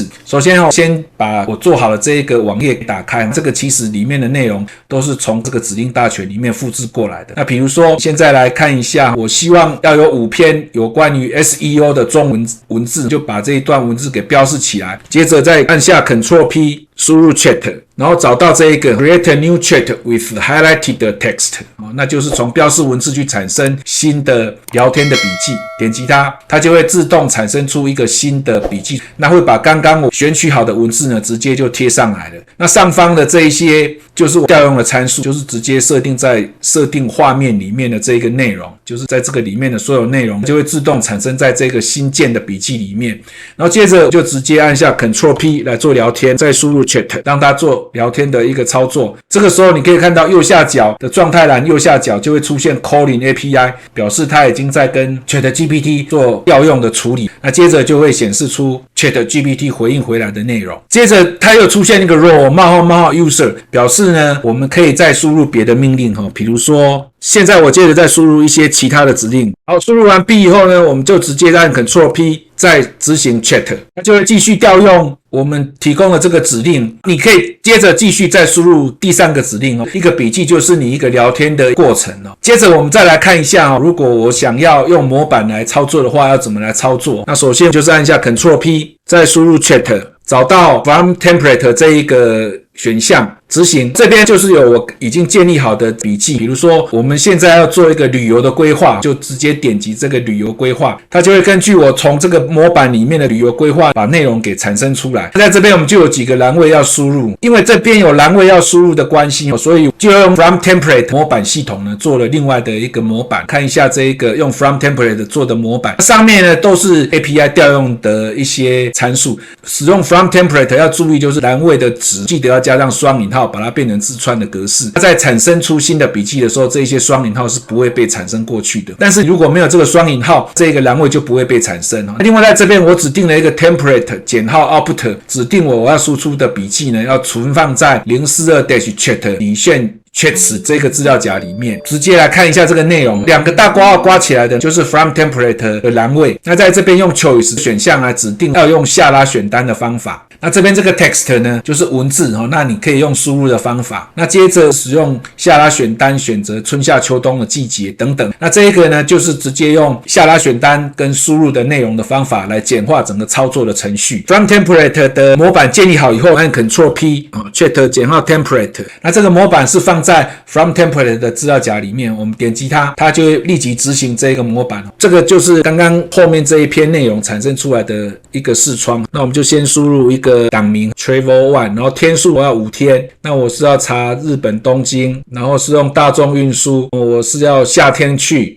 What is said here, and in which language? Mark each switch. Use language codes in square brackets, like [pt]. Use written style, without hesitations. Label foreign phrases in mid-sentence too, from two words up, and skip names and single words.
[zh] 首先先把我做好的這一個網頁打開，這個其實裡面的內容都是從這個指令大全裡面複製過來的。那比如說現在來看一下，我希望要有5篇有關於 SEO 的中文文字，就把這一段文字給標示起來，接着再按下 Ctrl+P 輸入 Chat， 然後找到這一個 [en] Create a new chat with highlighted text， [zh] 那就是從標示文字去產生新的聊天的筆記，點擊它就會自動產生出一個新的筆記，那會把剛剛我選取好的文字呢直接就貼上來了。那上方的這一些就是調用的參數，就是直接設定在設定畫面裡面的這個內容，就是在這個裡面的所有內容就會自動產生在這個新建的筆記裡面。然後接着就直接按下 Ctrl+P 來做聊天，再輸入 Chat， 讓它做做聊天的一個操作。這個時候你可以看到右下角的狀態欄右下角就會出現 [en] Calling API， [zh] 表示它已經在跟 ChatGPT 做調用的處理。那接着就會顯示出 ChatGPT 回應回來的內容。接着它又出現一個 [en] role :user， [zh] 表示呢我們可以再輸入別的命令，比如說現在我接着再輸入一些其他的指令。好，輸入完畢以後呢，我們就直接按 Ctrl P 再執行 Chat， 它就會繼續調用我們提供的這個指令。你可以接着繼續再輸入第3個指令。一個筆記就是你一個聊天的過程。接着我們再來看一下，如果我想要用模板來操作的話，要怎麼來操作？那首先就是按下 Ctrl P 再輸入 Chat， 找到 [en] From Template [zh] 這一個選項執行。這邊就是有我已經建立好的筆記，比如說我們現在要做一個旅遊的規劃，就直接點擊這個旅遊規劃，它就會根據我從這個模板裡面的旅遊規劃把內容給產生出來。在這邊我們就有幾個欄位要輸入，因為這邊有欄位要輸入的關係，所以就用 [en] From Template [zh] 模板系統呢做了另外的一個模板。看一下這一個用 [en] From Template [zh] 做的模板，上面呢都是 API 調用的一些參數。使用 [en] From Template [zh] 要注意就是欄位的值記得要加上雙引號，把它变成字串的格式。它在產生出新的筆記的時候，這些雙引號是不會被產生過去的。但是如果沒有這個雙引號，這個欄位就不會被產生。另外在這邊我指定了一個 template 減號 output， 指定我要輸出的筆記呢要存放在 042-chat 離線Chats 這個資料夾裡面。直接來看一下這個內容，兩個大括號括起來的就是 [en] From Template [zh] 的欄位。那在這邊用 Choice 選項來指定要用下拉選單的方法。那這邊這個 text 呢就是文字，那你可以用輸入的方法。那接着使用下拉選單選擇春夏秋冬的季節等等。那這一個呢就是直接用下拉選單跟輸入的內容的方法來簡化整個操作的程序。 [en] From Template [zh] 的模板建立好以後，按 Ctrl P Chat 減號 Template。那這個模板是放在 [en] From Template [zh] 的資料夾裡面，我們點擊它，它就會立即執行這個模板。這個就是剛剛後面這一篇內容產生出來的一個視窗。那我們就先輸入一個檔名 Travel One，然後天數我要5天，那我是要查日本東京，然後是用大眾運輸，我是要夏天去。